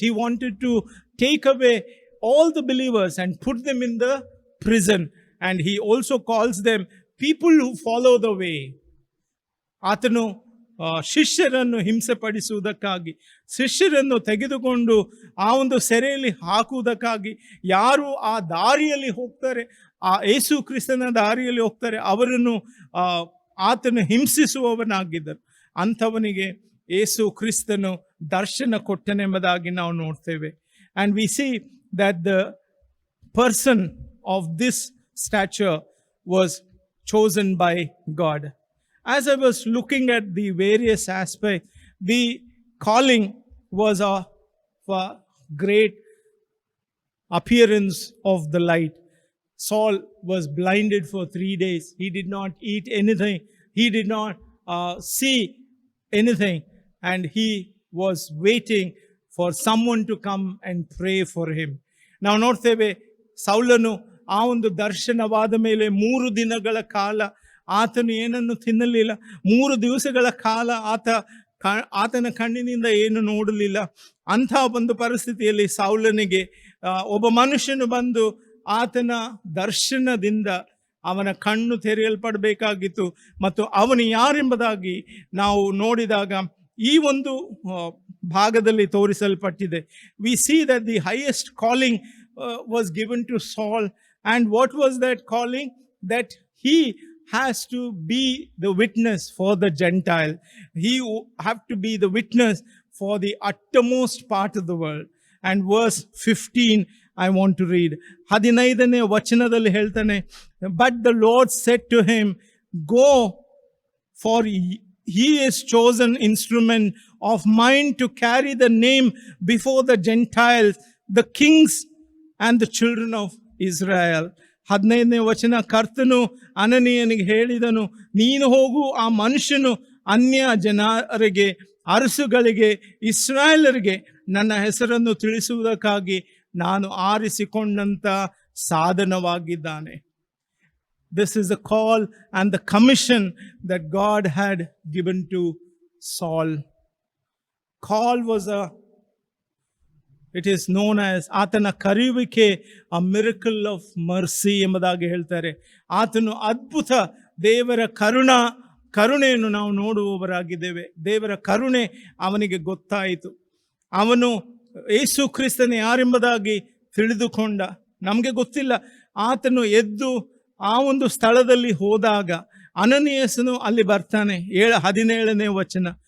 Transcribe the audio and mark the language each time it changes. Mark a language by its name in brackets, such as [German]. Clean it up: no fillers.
[English] He wanted to take away all the believers and put them in the prison. And he also calls them people who follow the way. [Kannada] ಆತನು ಶಿಷ್ಯರನ್ನು ಹಿಂಸೆ ಪಡಿಸುವುದಕ್ಕಾಗಿ, ಶಿಷ್ಯರನ್ನು ತೆಗೆದುಕೊಂಡು ಆ ಒಂದು ಸೆರೆಯಲ್ಲಿ ಹಾಕುವುದಕ್ಕಾಗಿ, ಯಾರು ಆ ದಾರಿಯಲ್ಲಿ ಹೋಗ್ತಾರೆ, ಆ ಯೇಸು ಕ್ರಿಸ್ತನ ದಾರಿಯಲ್ಲಿ ಹೋಗ್ತಾರೆ, ಅವರನ್ನು ಆತನು ಹಿಂಸಿಸುವವನಾಗಿದ್ದರು. ಅಂಥವನಿಗೆ ಯೇಸು ಕ್ರಿಸ್ತನು ದರ್ಶನ ಕೊಟ್ಟನೆಂಬುದಾಗಿ ನಾವು ನೋಡ್ತೇವೆ. [English] And we see that the person of this stature was chosen by God. As I was looking at the various aspects, the calling was a great appearance of the light. Saul was blinded for 3 days. He did not eat anything. He did not see anything. And he was waiting for someone to come and pray for him. [Kannada] Now, ನೋಡ್ತೇವೆ, ಸೌಲನು ಆ ಒಂದು ದರ್ಶನವಾದ ಮೇಲೆ 3 ದಿನಗಳ ಕಾಲ ಆತನು ಏನನ್ನು ತಿನ್ನಲಿಲ್ಲ. 3 ದಿವಸಗಳ ಕಾಲ ಆತನ ಕಣ್ಣಿನಿಂದ ಏನು ನೋಡಲಿಲ್ಲ. ಅಂಥ ಒಂದು ಪರಿಸ್ಥಿತಿಯಲ್ಲಿ ಸೌಲನಿಗೆ ಒಬ್ಬ ಮನುಷ್ಯನು ಬಂದು ಆತನ ದರ್ಶನದಿಂದ ಅವನ ಕಣ್ಣು ತೆರೆಯಲ್ಪಡಬೇಕಾಗಿತ್ತು. ಮತ್ತು ಅವನು ಯಾರೆಂಬುದಾಗಿ ನಾವು ನೋಡಿದಾಗ ಈ ಒಂದು ಭಾಗದಲ್ಲಿ ತೋರಿಸಲ್ಪಟ್ಟಿದೆ. [English] We see that the highest calling was given to Saul. And what was that calling? That he has to be the witness for the Gentile. He have to be the witness for the uttermost part of the world. And verse 15, I want to read. [Kannada] 15ನೇ ವಚನದಲ್ಲಿ ಹೇಳ್ತಾನೆ, [English] but the Lord said to him, go, for he is chosen instrument of mine to carry the name before the Gentiles, the kings and the children of Israel. [Kannada] 15ನೇ ವಚನ, ಕರ್ತನು ಅನನೀಯನಿಗೆ ಹೇಳಿದನು, ನೀನು ಹೋಗು, ಆ ಮನುಷ್ಯನು ಅನ್ಯ ಜನರಿಗೆ, ಅರಸುಗಳಿಗೆ, ಇಸ್ರಾಯೇಲರಿಗೆ ನನ್ನ ಹೆಸರನ್ನು ತಿಳಿಸುವುದಕ್ಕಾಗಿ ನಾನು ಆರಿಸಿಕೊಂಡಂತ ಸಾಧನವಾಗಿದ್ದಾನೆ. [English] This is the call and the commission that God had given to Saul. Call was it is known as [Kannada] ಆತನ ಕರೆಯುವಿಕೆ, [English] a miracle of mercy [Kannada] ಎಂಬುದಾಗಿ ಹೇಳ್ತಾರೆ. ಆತನು ಅದ್ಭುತ ದೇವರ ಕರುಣೆಯನ್ನು ನಾವು ನೋಡುವವರಾಗಿದ್ದೇವೆ. ದೇವರ ಕರುಣೆ ಅವನಿಗೆ ಗೊತ್ತಾಯಿತು. ಅವನು ಯೇಸು ಕ್ರಿಸ್ತನೇ ಯಾರೆಂಬುದಾಗಿ ತಿಳಿದುಕೊಂಡ. ನಮಗೆ ಗೊತ್ತಿಲ್ಲ. ಆತನು ಎದ್ದು ಆ ಒಂದು ಸ್ಥಳದಲ್ಲಿ ಹೋದಾಗ ಅನನೀಯನು ಅಲ್ಲಿ ಬರ್ತಾನೆ. 17ನೇ ವಚನ,